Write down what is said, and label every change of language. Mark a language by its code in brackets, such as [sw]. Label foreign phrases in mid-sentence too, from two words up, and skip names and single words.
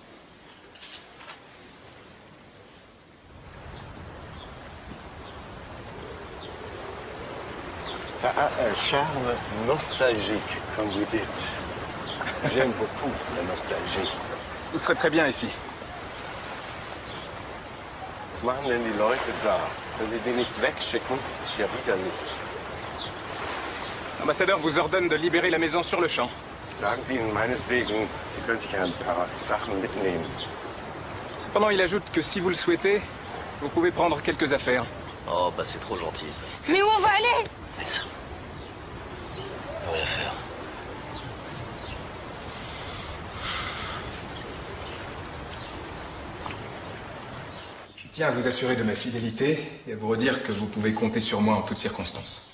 [fr] Ça a un charme nostalgique, comme vous dites. J'aime beaucoup la nostalgie. Vous serez très bien ici. [de] Was machen denn die Leute da? Wenn sie die nicht wegschicken, ist ja widerlich. [fr] L'ambassadeur vous ordonne de libérer la maison sur le champ. [de] Sagen Sie ihnen meinetwegen, Sie können sich ein paar Sachen mitnehmen. [fr] Cependant, il ajoute que si vous le souhaitez, vous pouvez prendre quelques affaires. Oh, bah c'est trop gentil, ça. Mais où on va aller? Laisse. Rien à faire. Je tiens à vous assurer de ma fidélité et à vous redire que vous pouvez compter sur moi en toutes circonstances.